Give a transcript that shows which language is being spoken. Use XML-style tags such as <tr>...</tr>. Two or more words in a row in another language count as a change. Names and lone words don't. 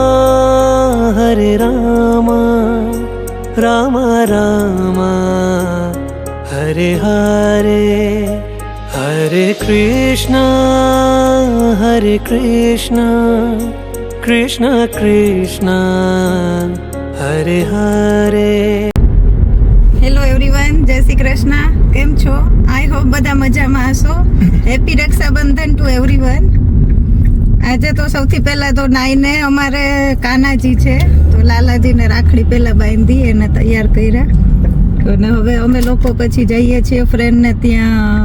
<sa>राम राम हरे हरे हरे कृष्ण कृष्ण कृष्ण हरे हरे.</sa> <en>Hello everyone,</en> <gu>જય શ્રી કૃષ્ણ. કેમ છો?</gu> <en>I hope</en> <gu>બધા મજામાં હશો.</gu> <en>Happy Raksha Bandhan to everyone.</en> <gu>આજે તો સૌથી પહેલા તો નાઈને અમારે કાનાજી છે તો લાલાજીને રાખડી પહેલા બાંધી એને તૈયાર કર્યા અને હવે અમે લોકો પછી જઈએ છીએ ફ્રેન્ડને ત્યાં.</gu>